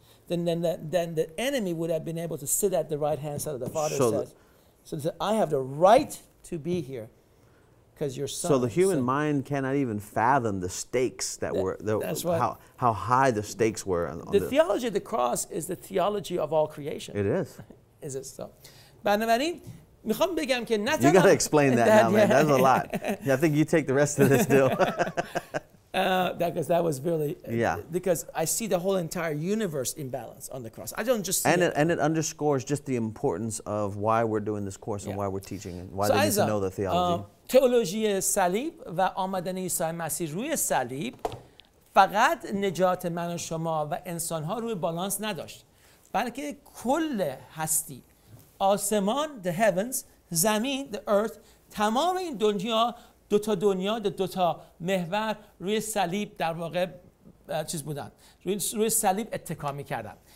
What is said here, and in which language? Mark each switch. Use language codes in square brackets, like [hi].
[en] Then the enemy would have been able to sit at the right-hand side of the Father. So I have the right to be here because your son. So the human mind cannot even fathom the stakes that's right. how high the stakes were. The theology of the cross is the theology of all creation. It is. Is it so? [fa] بنابراین میخوام بگم که نه تنها [en] You got to explain that now, man. That's a lot. I think you take the rest of this deal. Because that was really because I see the whole entire universe in balance on the cross. I don't just see and it underscores just the importance of why we're doing this course and why we're teaching and why they need to know the theology. [fa] تئولوژی صلیب و آمدن عیسی مسیح روی صلیب فقط نجات من و شما و انسان‌ها روی بالانس نداشت، بلکه کل هستی، آسمان [en] the heavens، [fa] زمین [en] the earth، [fa] تمام این دنیا، دو تا محور روی صلیب در واقع بودن، روی صلیب اتکا می‌کردن.